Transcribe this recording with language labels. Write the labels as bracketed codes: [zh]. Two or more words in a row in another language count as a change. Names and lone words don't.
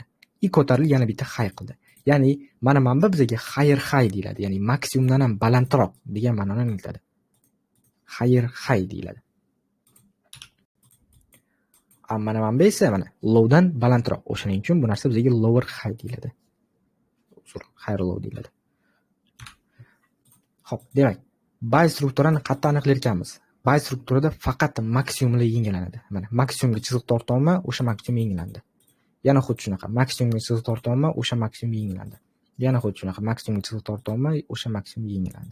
[uz] I ko'tarilib yana bitta high qildi. Ya'ni mana bizga [en] higher high [uz] deyiladi. Ya'ni maksimumdan ham balandroq degan ma'noni anglatadi. [en] Higher high deyiladi. [uz] Mana esa mana lowdan balandroq. O'shaning uchun bu narsa bizga [en] lower high [uz] deyiladi. [en] Higher low [uz] deyiladi. Xo'p, demak, buy strukturani qattiq aniqlar ekanmiz. Buy strukturada faqat maksimumlar yangilanadi. Mana maksimumga chiziq tortolma, o'sha maksimum yangilandi. Yana xuddi shunaqa, maksimumga chiziq tortolma, o'sha maksimum yangilandi. Yana xuddi shunaqa, maksimumga chiziq tortolma, o'sha maksimum yangilandi.